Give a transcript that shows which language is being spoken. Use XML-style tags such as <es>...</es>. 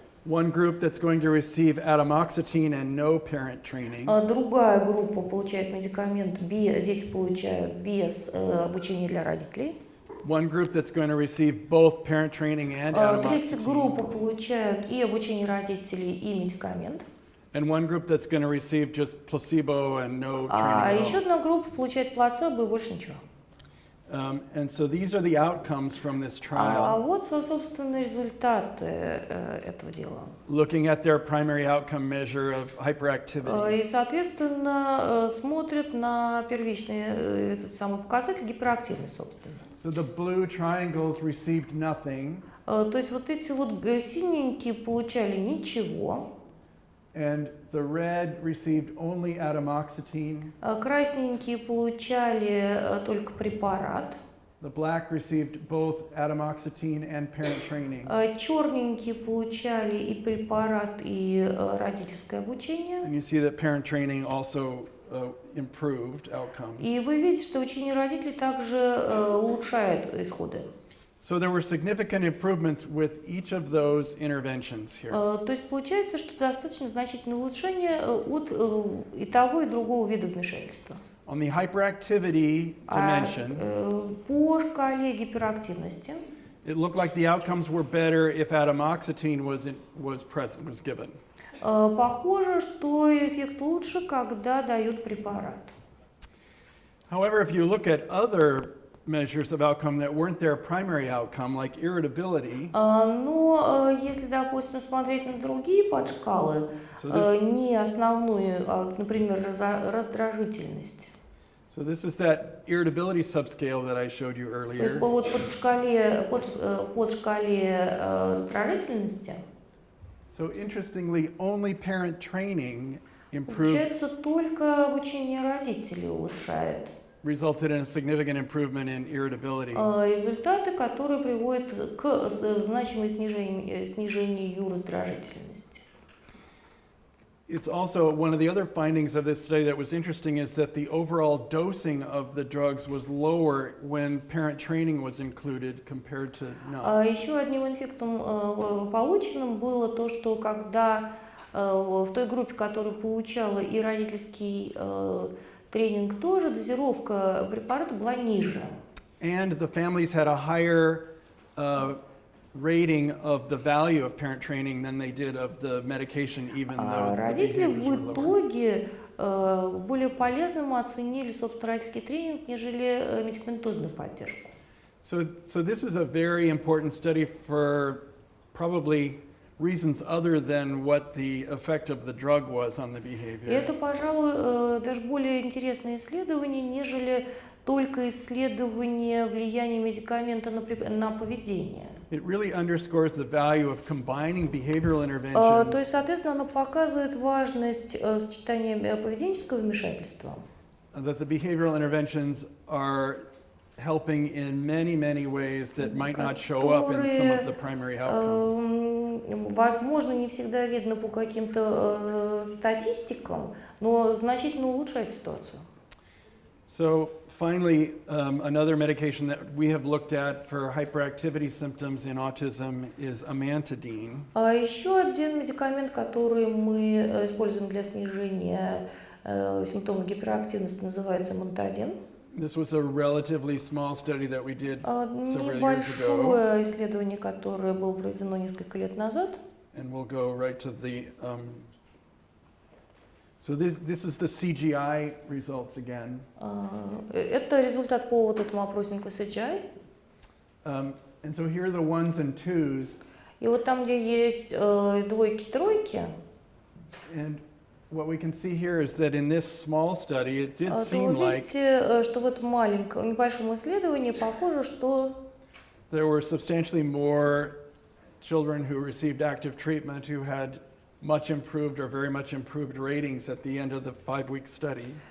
<en>One group that's going to receive atomoxetine and no parent training.</en> <ru>Другая группа получает медикамент, дети получают без обучения для родителей.</ru> <en>One group that's going to receive both parent training and</en> <ru>Третья группа</ru> <en>atomoxetine.</en> <ru>получают и обучение родителей, и медикамент.</ru> <en>And one group that's going to receive just placebo and no</en> <ru>А</ru> <en>training</en> <ru>еще</ru> <en>at all.</en> <ru>одна группа получает плацебо и больше ничего.</ru> <en>And so these are the outcomes from this</en> <ru>А</ru> <en>trial.</en> <ru>вот, собственно, результаты этого дела.</ru> <en>Looking at their primary outcome measure of hyperactivity.</en> <ru>И, соответственно, смотрят на первичный этот самый показатель гиперактивность, собственно.</ru> <en>So the blue triangles received nothing,</en> <ru>То есть вот эти вот синенькие получали ничего,</ru> <en>and the red received only atomoxetine.</en> <ru>красненькие получали только препарат,</ru> <en>The black received both atomoxetine and parent training.</en> <ru>черненькие получали и препарат, и родительское обучение.</ru> <en>And you see that parent training also improved</en> <ru>И</ru> <en>outcomes.</en> <ru>вы видите, что учение родителей также улучшает исходы.</ru> <en>So there were significant improvements with each of those interventions here.</en> <ru>То есть получается, что достаточно значительное улучшение от и того, и другого вида вмешательства.</ru> <en>On the hyperactivity dimension,</en> <ru>По шкале гиперактивности</ru> <en>it looked like the outcomes were better if atomoxetine was given.</en> <ru>похоже, что эффект лучше, когда дают препарат.</ru> <en>However, if you look at other measures of outcome that weren't their primary outcome, like irritability,</en> <ru>Но если, допустим, смотреть на другие подшкалы, не основную, а, например, раздражительность.</ru> <en>so this is that irritability subscale that I showed you</en> <ru>То есть вот под шкале раздражительности</ru> <en>So interestingly, only parent training improved,</en> <ru>получается только обучение родителей улучшает</ru> <en>resulted in a significant improvement in irritability.</en> <ru>результаты, которые приводят к значимому снижению раздражительности.</ru> <en>It's also one of the other findings of this study that was interesting is that the overall dosing of the drugs was lower when parent training was included compared to not.</en> <ru>Еще одним эффектом полученным было то, что когда в той группе, которая получала и родительский тренинг тоже, дозировка препарата была ниже.</ru> <en>And the families had a higher rating of the value of parent training than they did of the medication, even though the</en> <ru>Родители</ru> <en>behaviors were</en> <ru>в</ru> <en>lower.</en> <ru>итоге более полезным оценили, собственно, родительский тренинг, нежели медикаментозную поддержку.</ru> <en>So this is a very important study for probably reasons other than what the effect of the drug was on the</en> <ru>И</ru> <en>behavior.</en> <ru>это, пожалуй, даже более интересное исследование, нежели только исследование влияния медикамента на поведение.</ru> <en>It really underscores the value of combining behavioral</en> <ru>То</ru> <en>interventions</en> <ru>есть, соответственно, оно показывает важность сочетания поведенческого вмешательства.</ru> <en>that the behavioral interventions are helping in many, many ways that might not show up in some of the primary outcomes.</en> <ru>Возможно, не всегда видно по каким-то статистикам, но значительно улучшает ситуацию.</ru> <en>So finally, another medication that we have looked at for hyperactivity symptoms in autism is amantadine.</en> <ru>А еще один медикамент, который мы используем для снижения симптомов гиперактивности, называется амантадин.</ru> <en>This was a relatively small study that we did several years ago.</en> <ru>Небольшое исследование, которое было проведено несколько лет назад.</ru> <en>And we'll go right to the. So this is the CGI results again.</en> <ru>Это результат по вот этому опроснику CGI.</ru> <en>And so here are the ones and twos.</en> <ru>И вот там, где есть двойки, тройки,</ru> <en>And what we can see here is that in this small study, it did</en> <ru>то</ru> <en>seem</en> <ru>вы</ru> <en>like</en> <ru>видите, что в этом маленьком, небольшом исследовании похоже, что</ru> <en>there were substantially more children who received active treatment who had much improved or very much improved ratings at the end of the 5-week study.</en>